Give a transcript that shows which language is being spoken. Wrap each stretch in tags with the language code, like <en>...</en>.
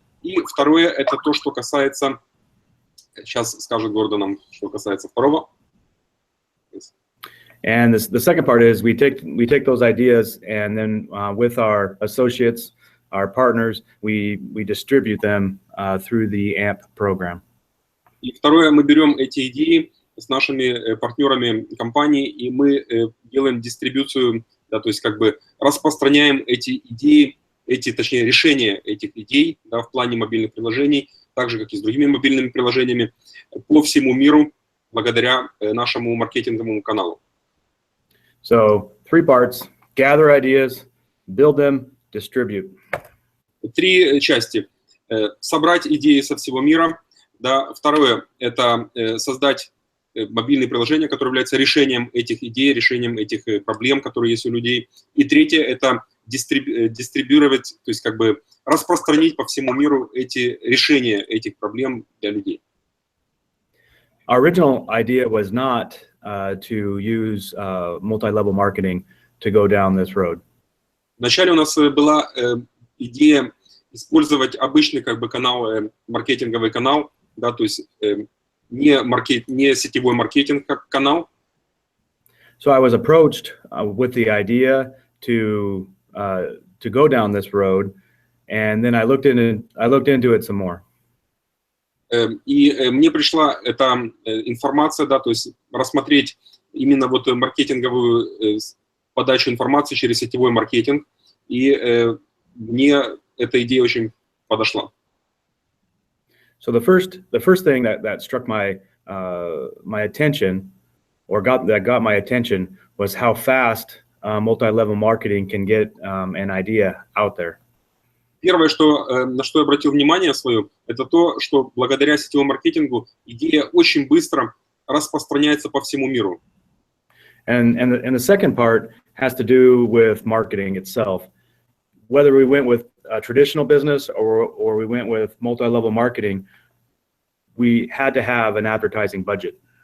<ru>И второе, это то, что касается, сейчас скажет Гордон нам, что касается второго.</ru> <en>And the second part is we take those ideas, and then with our associates, our partners, we distribute them through the AMP program.</en> <ru>И второе, мы берем эти идеи с нашими партнерами компании, и мы делаем дистрибуцию, да, то есть как бы распространяем эти идеи, точнее, решения этих идей, да, в плане мобильных приложений, так же, как и с другими мобильными приложениями, по всему миру, благодаря нашему маркетинговому каналу.</ru> <en>So, 3 parts: gather ideas, build them, distribute.</en> <ru>3 части. Собрать идеи со всего мира. Да. Второе – это создать мобильные приложения, которые являются решением этих идей, решением этих проблем, которые есть у людей. И третье – это дистрибьюировать, то есть как бы распространить по всему миру эти решения этих проблем для людей.</ru> <en>Our original idea was not to use multi-level marketing to go down this road.</en> <ru>Вначале у нас была идея использовать обычный как бы канал, маркетинговый канал, да, то есть не сетевой маркетинг как канал.</ru> <en>So I was approached with the idea to go down this road, and then I looked into it some more.</en> <ru>И мне пришла эта информация, да, то есть рассмотреть именно вот маркетинговую подачу информации через сетевой маркетинг, и мне эта идея очень подошла.</ru> <en>So the first thing that struck my attention, or got my attention, was how fast multi-level marketing can get an idea out there.</en> <ru>Первое, на что я обратил внимание свое, это то, что благодаря сетевому маркетингу идея очень быстро распространяется по всему миру.</ru> <en>And the second part has to do with marketing itself. Whether we went with a traditional business or we went with multi-level marketing, we had to have an advertising budget.</en>